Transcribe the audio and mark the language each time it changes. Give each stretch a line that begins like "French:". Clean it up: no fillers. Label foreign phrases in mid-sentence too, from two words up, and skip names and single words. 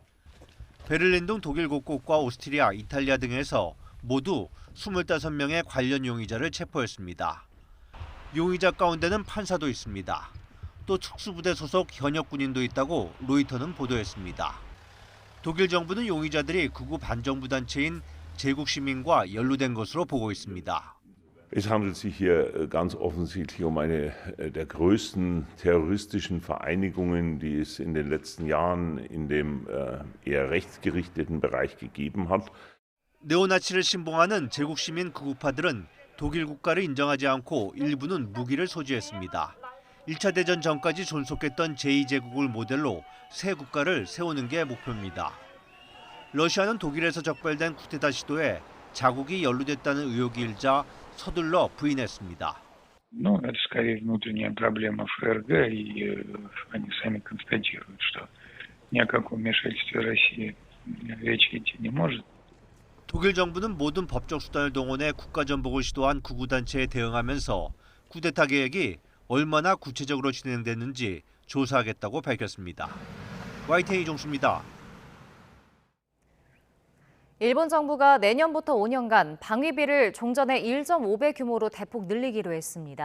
Korean: 베를린 등 독일 곳곳과 오스트리아, 이탈리아 등에서 모두 25명의 관련 용의자를 체포했습니다. 용의자 가운데는 판사도 있습니다. 또 특수부대 소속 현역 군인도 있다고 로이터는 보도했습니다. 독일 정부는 용의자들이 극우 반정부 단체인 제국시민과 연루된 것으로 보고 있습니다.
German: Es handelt sich hier ganz offensichtlich um eine der größten terroristischen Vereinigungen, die es in den letzten Jahren in dem eher rechtsgerichteten Bereich gegeben hat.
Korean: 네오나치를 신봉하는 제국 시민 극우파들은 독일 국가를 인정하지 않고 일부는 무기를 소지했습니다. 1차 대전 전까지 존속했던 제2제국을 모델로 새 국가를 세우는 게 목표입니다. 러시아는 독일에서 적발된 쿠데타 시도에 자국이 연루됐다는 의혹이 일자 서둘러 부인했습니다.
Russian: Ну, это скорее внутренняя проблема ФРГ, и они сами констатируют, что ни о каком вмешательстве России речи идти не может.
Korean: 독일 정부는 모든 법적 수단을 동원해 국가전복을 시도한 극우단체에 대응하면서 쿠데타 계획이 얼마나 구체적으로 진행됐는지 조사하겠다고 밝혔습니다. YTN 이종수입니다. 일본 정부가 내년부터 5년간 방위비를 종전의 1.5배 규모로 대폭 늘리기로 했습니다.